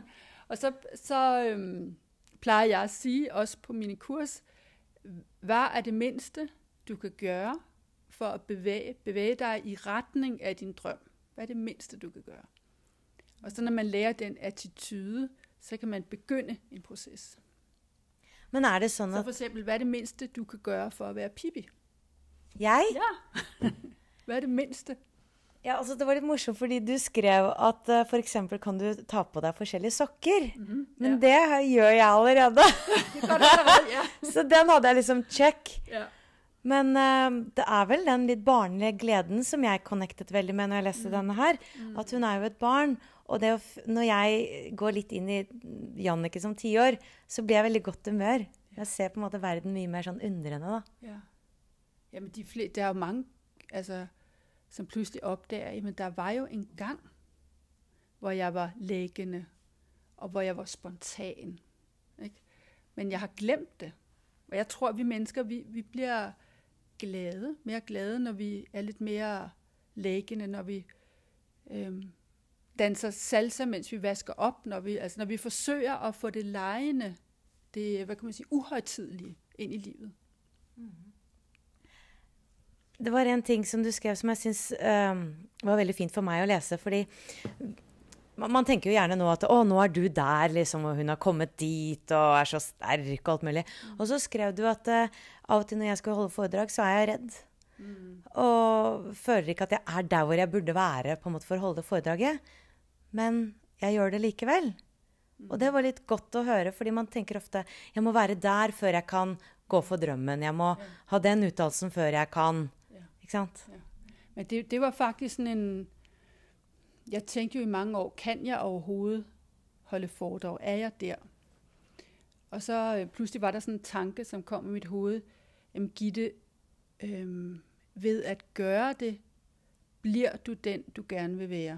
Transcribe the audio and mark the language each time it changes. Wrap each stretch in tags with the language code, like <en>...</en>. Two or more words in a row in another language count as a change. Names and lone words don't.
<da>Og så plejer jeg at sige, også på mine kurs, hvad er det mindste, du kan gøre, for at bevæge dig i retning af din drøm? Hvad er det mindste, du kan gøre? Og så når man lærer den attitude, så kan man begynde en proces. Men er det sådan Så at... for eksempel, hvad er det mindste, du kan gøre for at være Pippi? Jeg? Ja. Hvad er det mindste? Ja,</da> <no>altså det var litt morsomt, fordi du skrev at for eksempel kan du ta på deg forskjellige sokker. Men det gjør jeg allerede. Så den hadde jeg liksom check. Ja. Men det er vel den litt barnlige gleden som jeg connectet veldig med når jeg leste denne her. At hun er jo et barn. Og det når jeg går litt inn i Jannicke som 10 år, så blir jeg veldig godt humør. Jeg ser på en måte verden mye mer sånn undrende, da. Ja.</no> <da>Jamen, der er jo mange, altså, som pludselig opdager, jamen, der var jo en gang, hvor jeg var læggende, og hvor jeg var spontan. Ikke? Men jeg har glemt det. Og jeg tror, at vi mennesker, vi bliver mere glade, når vi er lidt mere læggende, når vi danser salsa, mens vi vasker op, når vi forsøger at få det legende, det, hvad kan man sige, uhøjtidelige ind i livet.</da> <no>Det var en ting som du skrev som jeg synes var veldig fint for meg å lese, fordi man tenker jo gjerne nå at nå er du der, liksom, og hun har kommet dit, og er så sterk og alt mulig. Og så skrev du at av og til når jeg skal holde foredrag, så er jeg redd. Og føler ikke at jeg er der hvor jeg burde være på en måte for å holde foredraget. Men jeg gjør det likevel. Og det var litt godt å høre, fordi man tenker ofte, jeg må være der før jeg kan gå for drømmen. Jeg må ha den uttalelsen før jeg kan. Ikke sant? Ja.</no> <da>Men det var faktisk sådan en... Jeg tænkte jo i mange år, kan jeg overhovedet holde foredrag? Er jeg der? Og så pludselig var der sådan en tanke, som kom i mit hoved. Jamen Gitte, ved at gøre det, bliver du den, du gerne vil være.</da>